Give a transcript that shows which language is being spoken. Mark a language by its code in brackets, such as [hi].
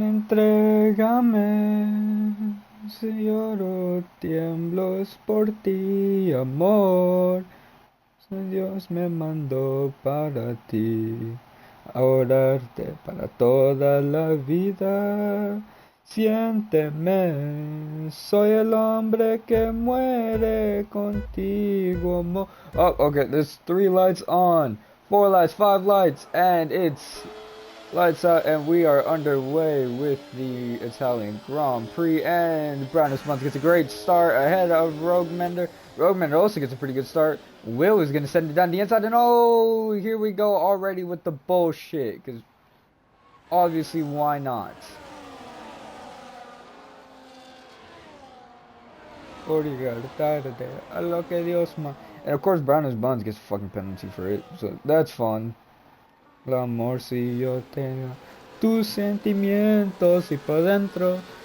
[es] Entrégame, si lloro, tiemblo es por ti, amor. Si Dios me mandó para ti, a orarte para toda la vida. Siénteme, soy el hombre que muere contigo, amor. [en] Oh, okay, there's 3 lights on, 4 lights, 5 lights, and it's lights out, and we are underway with the Italian Grand Prix, and Brownish Month gets a great start ahead of Rogue Mender. Rogue Mender also gets a pretty good start. Will is going to send it down the inside, and oh, here we go already with the bullshit, because obviously, why not? [es] A lo que Dios man. [en] And of course, Brownish Buns gets a fucking penalty for it, so that's fun. [es] El amor si yo tengo tus sentimientos y por dentro.